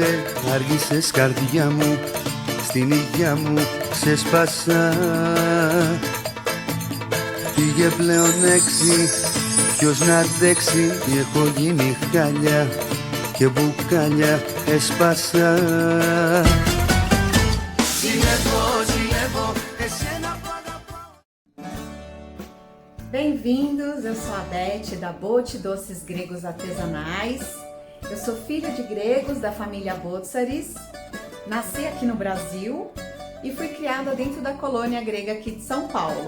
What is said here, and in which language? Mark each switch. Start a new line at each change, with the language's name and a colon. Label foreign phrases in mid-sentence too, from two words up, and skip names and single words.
Greek: Άργησες καρδιά μου, στην υγειά μου ξεσπάσα. Πήγε πλέον 6, ποιος να αντέξει. Έχω γίνει χάλια και μπουκάλια έσπασα.
Portuguese: Bem-vindos, eu sou a Beth da Bote Doces Gregos Artesanais. Eu sou filha de gregos da família Botsaris, nasci aqui no Brasil e fui criada dentro da colônia grega aqui de São Paulo.